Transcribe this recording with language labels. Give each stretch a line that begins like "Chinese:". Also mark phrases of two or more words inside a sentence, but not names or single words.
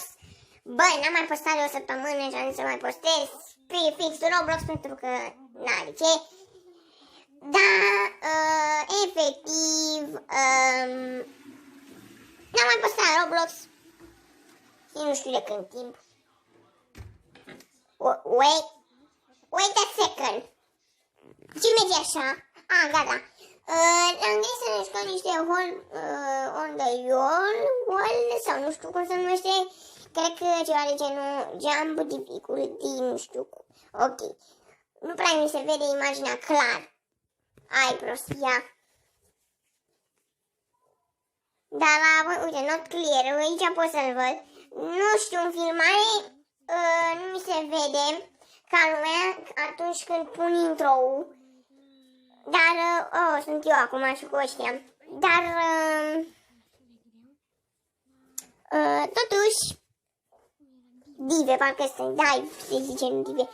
Romanian: Băi, n-am mai postat de o săptămână și am zis să mai postez pe fix Roblox pentru că n-are ce. Da, efectiv, n-am mai postat Roblox și nu știu de când timp.
English: Wait a second.
Romanian: Ce merge așa? Gata. Am gândit să ne jucăm niște
English: on the wall
Romanian: sau nu știu cum se numește. Cred că ceva de genul
English: jump difficulty,
Romanian: nu știu. Ok. Nu prea mi se vede imaginea clar. Ai prostia. Dar uite,
English: not clear.
Romanian: Aici pot să-l văd. Nu știu, în filmare nu mi se vede ca lumea atunci când pun intro-ul. Dar, sunt eu acum și cu ăștia. Dar, totuși, dive, parcă sunt, da, se zice în dive.